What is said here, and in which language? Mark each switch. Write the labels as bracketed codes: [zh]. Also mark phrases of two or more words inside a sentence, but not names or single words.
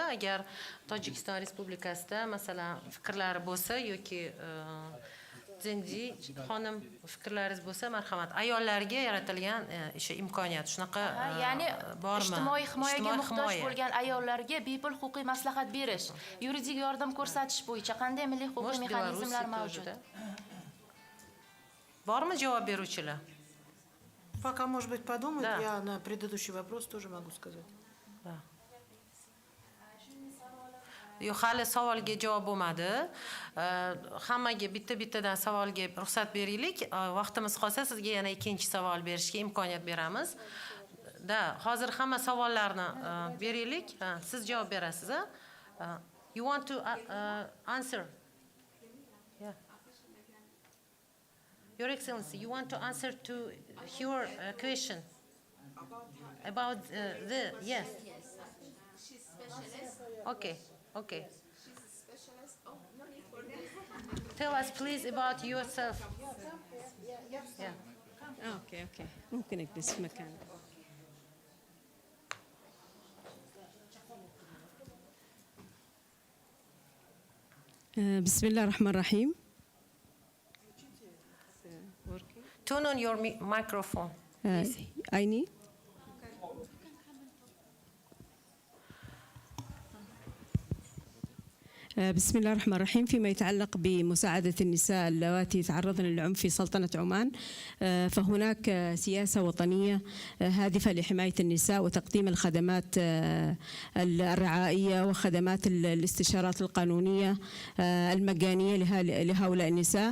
[uz] Agar Tojikiston Respublikasida masalan fikrlari bo'lsa yoki Zenji xonim fikrlaringiz bo'lsa, marhamat, ayollarga yaratilgan o'sha imkoniyat shunaqa ya'ni bormi? Ijtimoiy himoyaga muhtoj bo'lgan ayollarga bepul huquqiy maslahat berish, yuridik yordam ko'rsatish bo'yicha qanday milliy huquqiy mexanizmlar mavjud? Bormi javob beruvchilar? [ru] Пока, может быть, подумать, я на предыдущий вопрос тоже могу сказать. [uz] Yo'q, hali savolga javob bo'lmadi. Hammaga bitta-bittadan savolga ruxsat beraylik. Vaqtimiz qolsa sizga yana ikkinchi savol berishga imkoniyat beramiz. Hozir hamma savollarni beraylik. Siz javob berasiz, ha? [en] You want to answer? Yeah. Your Excellency, you want to answer to your question about yes. She's specialist. Okay. Okay. She's a specialist. Oh, no need for that. Tell us please about yourself. Yeah. [ar] اوكي ممكن اجلس في مكان. بسم الله الرحمن الرحيم. [en] Turn on your microphone. I need. [ar] بسم الله الرحمن الرحيم. فيما يتعلق بمساعدة النساء اللواتي يتعرضن للعنف في سلطنة عمان، فهناك سياسة وطنية هادفة لحماية النساء وتقديم الخدمات الرعائية وخدمات الاستشارات القانونية المجانية لهؤلاء النساء.